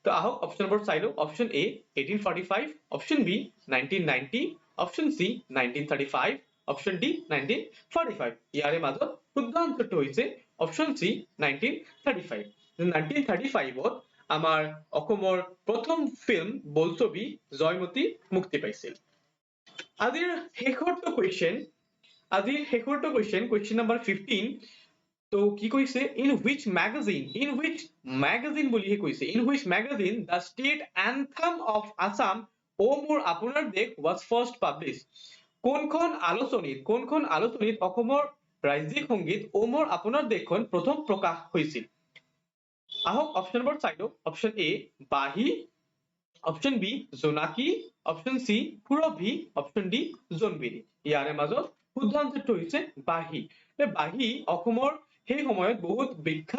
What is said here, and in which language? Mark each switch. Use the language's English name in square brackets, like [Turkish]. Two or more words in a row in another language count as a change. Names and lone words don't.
[Assamese] তো আহক অপশনবোৰ চাই লওঁ [English] option A [Assamese] 1845 [English] option B [Assamese] 1990 [English] option C [Assamese] 1935 [English] option D [Assamese] 1945 ইয়াৰে মাজত শুদ্ধ আনসাৰটো হৈছে [English] option C [Assamese] 1935 1935 ত আমাৰ অসমৰ প্ৰথম ফিল্ম বোলছবি জয়মতী মুক্তি পাইছিল আজিৰ শেষৰটো [English] question number 15 [Assamese] তো কি কৈছে [English] in which [Assamese] magazine বুলিহে কৈছে [English] in which magazine the state anthem of Assam [Assamese] O মোৰ আপোনাৰ দেশ [English] was first published [Assamese] কোনখন আলোচনীত অসমৰ ৰাজ্যিক সংগীত O মোৰ আপোনাৰ দেশখন প্ৰথম প্ৰকাশ হৈছিল আহক অপশনবোৰ চাই লওঁ [English] option A [Assamese] বাহি [English] option B [Assamese] জোনাকী [English] option C [Assamese] পুৰবী [English] option D [Assamese] জোনবিৰি ইয়াৰে মাজত শুদ্ধ আনসাৰটো হৈছে বাহি বাহি অসমৰ সেই সময়ত বহুত বিখ্যাত